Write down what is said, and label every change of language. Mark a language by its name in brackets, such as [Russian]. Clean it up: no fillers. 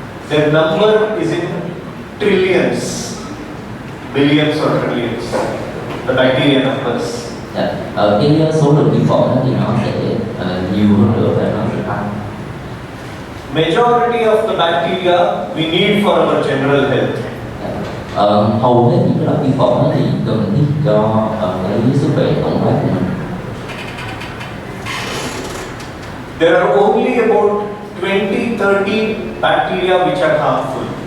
[English] The number is in trillions, billions or trillions. The bacteria numbers. [Vietnamese] Cái số lượng vi khuẩn thì nó sẽ nhiều hơn nữa và nó sẽ tăng. [English] Majority of the bacteria we need for our general health. [Vietnamese] Hầu hết những cái loại vi khuẩn thì cần thiết cho cái sức khỏe tổng quát của mình. [English] There are only about 20-30 bacteria which are harmful.